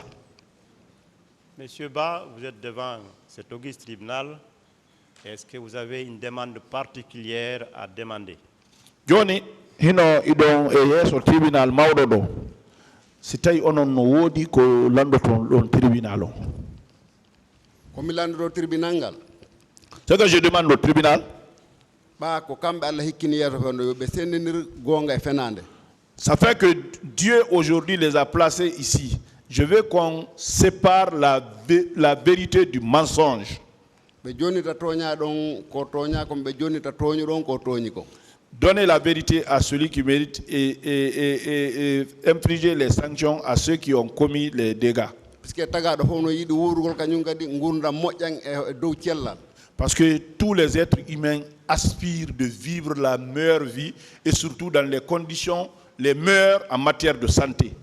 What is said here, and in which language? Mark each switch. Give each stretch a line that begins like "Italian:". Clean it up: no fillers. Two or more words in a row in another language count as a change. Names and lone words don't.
French: Monsieur Ba, vous êtes devant cet auguste tribunal. Est-ce que vous avez une demande particulière à demander?
Fula: Joni hino idon e yeso tribunal mawɗo ɗo si tawi onon no woodi ko landoton ɗon tribunal o. komi landoto tribunal ngal.
French: Ce que je demande au tribunal,
Fula: ɓa ko kamɓe Allah hikkini yeeso fen ɗo yoɓe sendidir gonga e fenade.
French: ça fait que Dieu aujourd'hui les a placés ici. Je veux qu'on sépare la vérité du mensonge.
Fula: ɓe jonita toña ɗon ko toña kom ɓe jonita toñu ɗon ko toñi ko.
French: donner la vérité à celui qui mérite et infliger les sanctions à ceux qui ont commis les dégâts. Parce que tous les êtres humains aspirent de vivre la meilleure vie et surtout dans les conditions les meilleures en matière de santé.